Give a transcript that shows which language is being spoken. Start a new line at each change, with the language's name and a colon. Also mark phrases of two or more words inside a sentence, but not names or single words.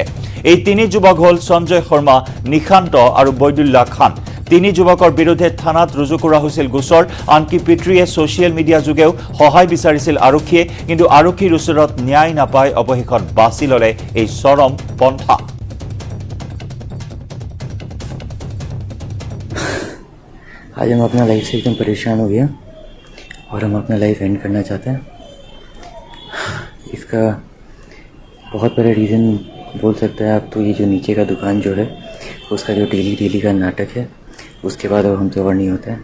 Assamese: এই তিনি যুৱক হ'ল সঞ্জয় শৰ্মা, নিশান্ত আৰু বৈদুল্লাহ খান। তিনি যুৱকৰ বিৰুদ্ধে থানাত ৰুজু কৰা হৈছিল গোচৰ। আনকি পিতৃয়ে
English: social media
Assamese: যোগেও সহায় বিচাৰিছিল আৰক্ষীয়ে, কিন্তু আৰক্ষীৰ ওচৰত ন্যায় নাপায় অৱশেষত বাছি ললে এই চৰম পন্থা।
Hindi: आज हम अपना लाइफ से एकदम परेशान हो गया और हम अपना
English: life end
Hindi: करना चाहते हैं। इसका बहुत बड़ा रीज़न बोल सकते हैं आप तो ये जो नीचे का दुकान जो है उसका जो डेली का नाटक है, उसके बाद अब हमसे और नहीं होता है।